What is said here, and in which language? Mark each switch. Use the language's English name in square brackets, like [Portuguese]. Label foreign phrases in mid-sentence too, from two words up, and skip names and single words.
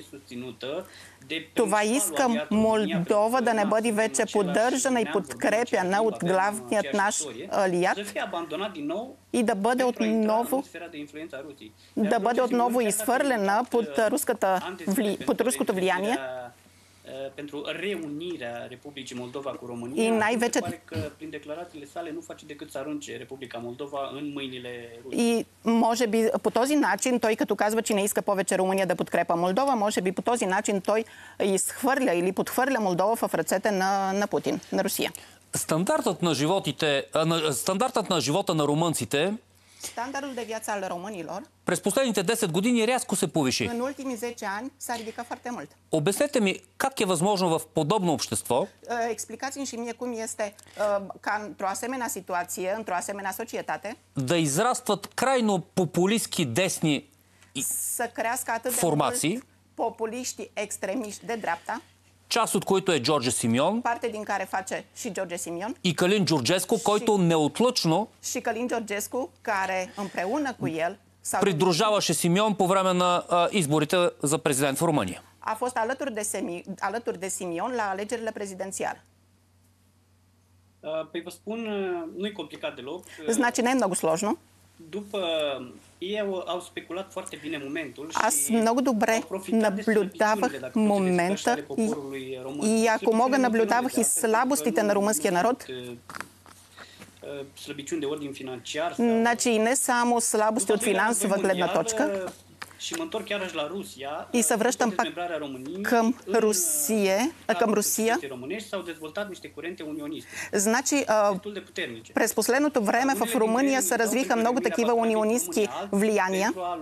[Bulgarian] Това иска Молдова да не бъде вече поддържана и подкрепяна от главният наш алиат и да бъде отново изхвърлена под руското влияние. [Romanian] Pentru reunirea Republicii Moldova cu România, [Bulgarian] и най-вече [Romanian] prin declarațiile sale nu face decât să arunce Republica Moldova în mâinile Rusiei. [Bulgarian] И може би по този начин, той като казва, че не иска повече Румъния да подкрепа Молдова, може би по този начин той изхвърля или подхвърля Молдова в ръцете на Путин, на Русия. Стандартът на живота на румънците [Romanian] Standardul de viață al românilor [Bulgarian] през последните 10 години рязко се повиши. [Romanian] în ultimii 10 ani s-a ridicat foarte mult. [Bulgarian] Обяснете ми как е възможно в подобно общество [Romanian] Explicați-mi și mie cum este ca într-o asemenea situație, într-o asemenea societate, [Bulgarian] да израстват крайно популистски десни [Romanian] să crească atât de [Bulgarian] формации, [Romanian] mult populiști extremiști de dreapta, [Bulgarian] част от които е Джордже Симеон, [Romanian] parte din care face și George Simion, [Bulgarian] и Калин Джорджеско, който неотлъчно [Romanian] și Călin Georgescu, care împreună cu el [Bulgarian] придружаваше Симеон по време на изборите за президент в Румъния. [Romanian] a fost alături de Simion la alegerile prezidențiale. Păi vă spun, nu e complicat deloc. [Bulgarian] Значи не е много сложно. [Romanian] Ei au speculat foarte bine momentul [Bulgarian] Аз много добре наблюдавах момента и ако мога, наблюдавах и слабостите на румънския народ. [Romanian] Slăbiciuni de ordin financiar. [Bulgarian] Значи не само слабости от финансова гледна точка. И се връщам пак към Русия. Значи, през последното време в Румъния се развиха много такива унионистки влияния.